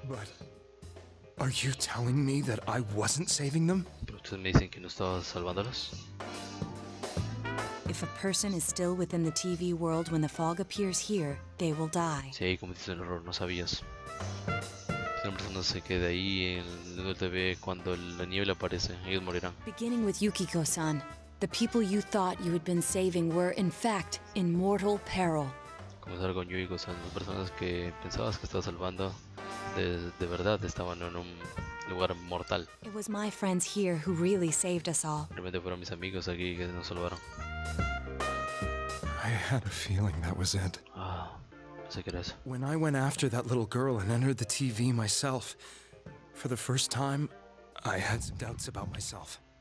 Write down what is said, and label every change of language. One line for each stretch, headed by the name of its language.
English: But are you telling me that I wasn't saving them?
Spanish: Pero ustedes me dicen que no estaba salvándolos.
English: If a person is still within the TV world when the fog appears here, they will die.
Spanish: Si ahí cometiste un error, no sabías. Si una persona se queda ahí en el TV cuando la niebla aparece, ellos morirán.
English: Beginning with Yukiko-san, the people you thought you had been saving were, in fact, in mortal peril.
Spanish: Comenzar con Yui, o sea, las personas que pensabas que estabas salvando, de verdad estaban en un lugar mortal.
English: It was my friends here who really saved us all.
Spanish: Realmente fueron mis amigos aquí que nos salvaron.
English: I had a feeling that was it.
Spanish: Ah, pensé que era eso.
English: When I went after that little girl and entered the TV myself, for the first time, I had some doubts about myself.